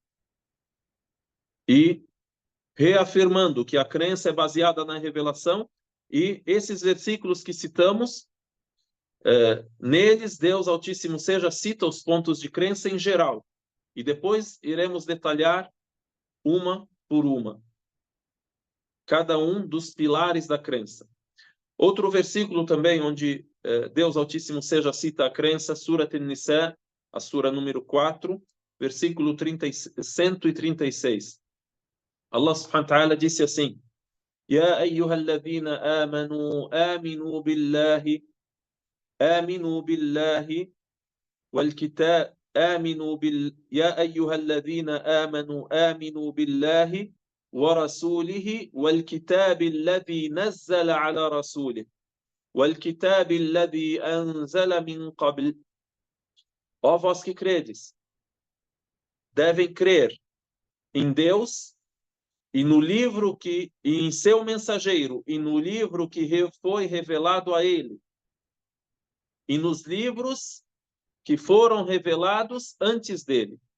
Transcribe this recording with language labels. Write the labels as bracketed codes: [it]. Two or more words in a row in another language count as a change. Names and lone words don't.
[pt] e reafirmando que a crença é baseada na revelação, e esses versículos que citamos, neles Deus Altíssimo seja cita os pontos de crença em geral, e depois iremos detalhar uma por uma cada um dos pilares da crença. Outro versículo também onde Deus Altíssimo seja cita a crença, Surat An-Nisa, a sura número 4, versículo 136. Allah [ar] سبحانه وتعالى [pt] disse assim: [ar] يا أيها الذين آمنوا آمنوا بالله والكتاب يا أيها الذين آمنوا آمنوا بالله ورسوله والكتاب الذي نزل على رسوله والكتاب الذي أنزل من قبل. [pt] Ó vós que credes, devem crer em Deus e no livro e em seu mensageiro, e no livro que foi revelado a ele, e nos livros que foram revelados antes dele.